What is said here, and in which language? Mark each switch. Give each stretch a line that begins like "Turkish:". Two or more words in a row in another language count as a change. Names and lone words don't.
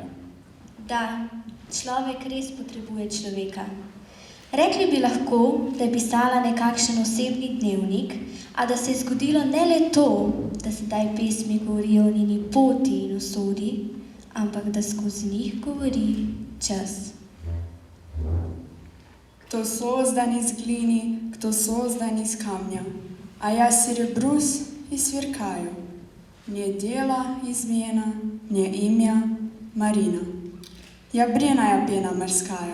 Slovenian: Da, človek res potrebuje človeka. Rekli bi lahko, da je pisala nekakšen osebni dnevnik, a da se je zgodilo ne le to, da sedaj pesmi govorijo o njeni poti in usodi, ampak da skozi njih govori čas.
Russian: Кто создан из глины, кто создан из камня, а я серебрюсь и сверкаю. Не дело измена, не имя Марина. Я бренная пена морская.